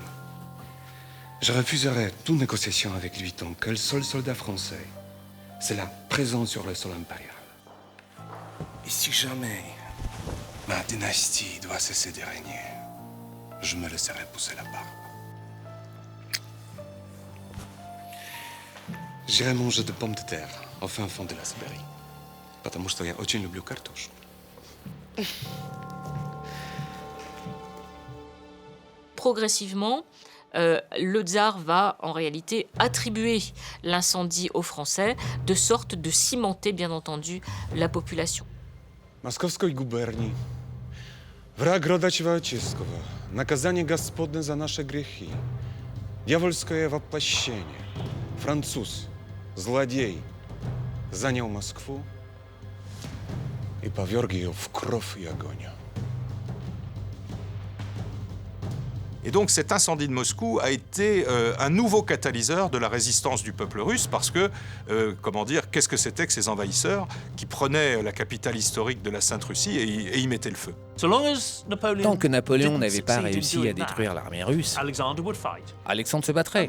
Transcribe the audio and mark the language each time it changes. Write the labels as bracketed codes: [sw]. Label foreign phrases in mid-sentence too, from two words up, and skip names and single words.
[fr] Je refuserai toute négociation avec lui tant que le seul soldat français, c'est la présence sur le sol impérial. Et si jamais ma dynastie doit cesser de régner, je me laisserai pousser la barbe. J'irai manger de pommes de terre au fin fond de la Sibérie. [ru] Потому что я очень люблю картошку. [fr] Progressivement, le tsar va en réalité attribuer l'incendie aux Français, de sorte de cimenter, bien entendu, la population. [ru] Московской губернии. Враг рода человеческого. Наказание Господне за наши грехи. Дьявольское воплощение. Француз, злодей, занял Москву и поверг ее в кровь и огонь. [fr] Et donc cet incendie de Moscou a été un nouveau catalyseur de la résistance du peuple russe parce que, qu'est-ce que c'était que ces envahisseurs qui prenaient la capitale historique de la Sainte-Russie et y mettaient le feu. Tant que Napoléon n'avait pas réussi à détruire l'armée russe, Alexandre se battrait.